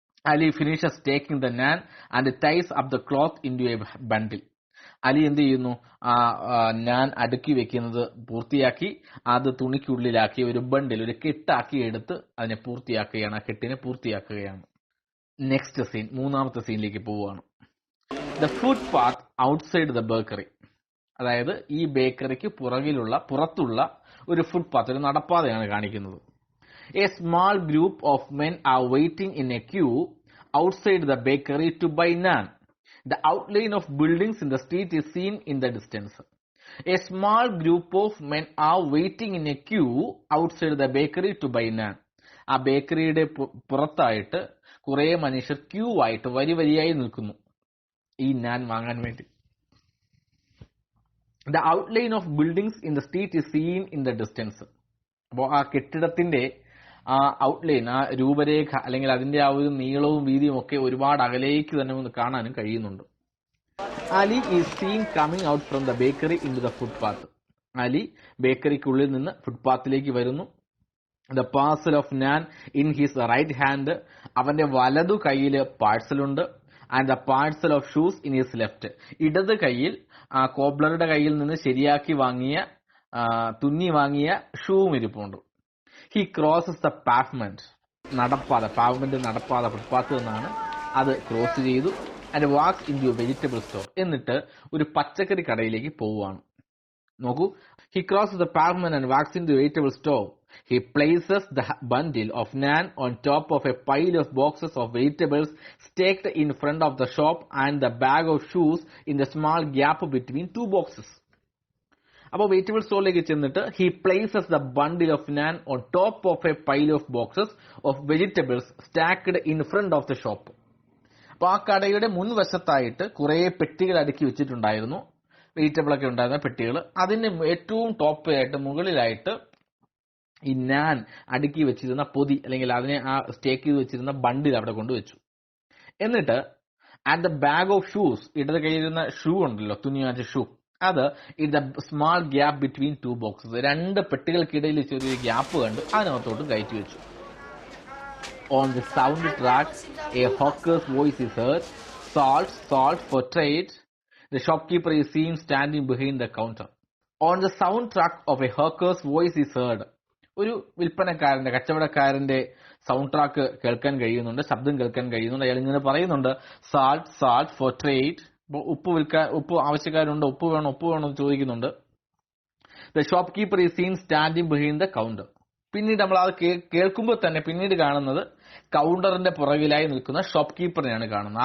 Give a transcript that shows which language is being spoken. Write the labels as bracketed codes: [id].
[en] Ali finishes taking the naan and ties up the cloth into a bundle. [ml] Ali എന്ത് ചെയ്യുന്നു? ഞാൻ അടുക്കി വെക്കുന്നത് പൂർത്തിയാക്കി അത് തുണിക്കുള്ളിലാക്കി ഒരു ബണ്ടിൽ, ഒരു കെട്ടാക്കി എടുത്ത് അതിനെ പൂർത്തിയാക്കുകയാണ്, ആ കെട്ടിനെ പൂർത്തിയാക്കുകയാണ്. [en] next scene, [ml] മൂന്നാമത്തെ സീനിലേക്ക് പോവുകയാണ്. [en] The footpath outside the bakery. [ml] അതായത് ഈ ബേക്കറിക്ക് പുറത്തുള്ള ഒരു ഫുഡ് പാത്ത്, ഒരു നടപ്പാതയാണ് കാണിക്കുന്നത്. [en] A small group of men are waiting in a queue outside the bakery to buy naan. The outline of buildings in the street is seen in the distance. A small group of men are waiting in a queue outside the bakery to buy naan. [ml] ആ ബേക്കറിയുടെ പുറത്തായിട്ട് കുറെ മനുഷ്യർ Q ആയിട്ട് വരിയായി നിൽക്കുന്നു ഈ നാൻ വാങ്ങാൻ വേണ്ടി. [en] The outline of buildings in the street is seen in the distance. [ml] അപ്പോൾ ആ കെട്ടിടത്തിന്റെ ആ ഔട്ട്ലൈൻ, ആ രൂപരേഖ അല്ലെങ്കിൽ അതിന്റെ ആ ഒരു നീളവും വീതിയും ഒക്കെ ഒരുപാട് അകലേക്ക് തന്നെ ഒന്ന് കാണാനും കഴിയുന്നുണ്ട്. [en] Ali is seen coming out from the bakery into the footpath. [ml] Ali ബേക്കറിക്കുള്ളിൽ നിന്ന് ഫുട്പാത്തിലേക്ക് വരുന്നു. [en] The parcel of naan in his right hand. [ml] അവന്റെ വലതു കൈയിൽ പാഴ്സലുണ്ട്. [en] And the parcel of shoes in his left. [ml] ഇടത് കൈയിൽ ആ കോബ്ലറുടെ കയ്യിൽ നിന്ന് ശരിയാക്കി വാങ്ങിയ തുന്നി വാങ്ങിയ ഷൂവും ഇരിപ്പുണ്ട്. [en] He crosses the pavement. [ml] നടപ്പാത, പാവ്മെന്റ് നടപ്പാത, ഫുട്പാത്ത് എന്നാണ്. അത് ക്രോസ് ചെയ്തു. [en] And walks into vegetable store. [ml] എന്നിട്ട് ഒരു പച്ചക്കറി കടയിലേക്ക് പോവുകയാണ്. [en] നോക്കൂ, he crosses the pavement and walks into vegetable store. He places the bundle of naan on top of a pile of boxes of vegetables staked in front of the shop and the bag of shoes in the small gap between two boxes. [ml] അപ്പോൾ vegetable സ്റ്റോറിലേക്ക് ചെന്നിട്ട് [en] he places the bundle of naan on top of a pile of boxes of vegetables stacked in front of the shop. [ml] അപ്പോൾ ആ കടയുടെ മുൻവശത്തായിട്ട് കുറെ പെട്ടികൾ അടുക്കി വെച്ചിട്ടുണ്ടായിരുന്നു, vegetable ഒക്കെ ഉണ്ടായിരുന്ന പെട്ടികൾ. അതിന് ഏറ്റവും ടോപ്പിലായിട്ട് മുകളിലായിട്ട് ഈ നാൻ അടുക്കി വെച്ചിരുന്ന പൊതി അല്ലെങ്കിൽ അതിനെ ആ സ്റ്റേക്ക് ചെയ്ത് വെച്ചിരുന്ന ബണ്ടിൽ അവിടെ കൊണ്ടുവച്ചു. എന്നിട്ട് [en] and the bag of shoes, [ml] ഇടത് കയ്യിലിരുന്ന ഷൂ ഉണ്ടല്ലോ, തുന്നി വാങ്ങിച്ച ഷൂ, അത് [en] in the small gap between two boxes, [ml] രണ്ട് പെട്ടികൾക്കിടയിൽ ചെറിയൊരു ഗ്യാപ്പ് കണ്ട് അതിനകത്തോട്ട് കയറ്റി വെച്ചു. [en] On the soundtrack a hawker's voice is heard. Salt, salt for trade. The shopkeeper is seen standing behind the counter. On the soundtrack of a hawker's voice is heard. [ml] ഒരു വിൽപ്പനക്കാരന്റെ, കച്ചവടക്കാരന്റെ sound track കേൾക്കാൻ കഴിയുന്നുണ്ട്, ശബ്ദം കേൾക്കാൻ കഴിയുന്നുണ്ട്. അയാൾ ഇങ്ങനെ പറയുന്നുണ്ട്, [en] Salt, salt for trade. [ml] ഉപ്പ് ആവശ്യക്കാരുണ്ട്, ഉപ്പ് വേണോ എന്ന് ചോദിക്കുന്നുണ്ട്. [en] The shopkeeper is seen standing behind the counter. [ml] പിന്നീട് നമ്മൾ അത് കേൾക്കുമ്പോൾ തന്നെ പിന്നീട് കാണുന്നത് കൗണ്ടറിന്റെ പുറകിലായി നിൽക്കുന്ന ഷോപ്പ് കീപ്പറിനെയാണ് കാണുന്നത്.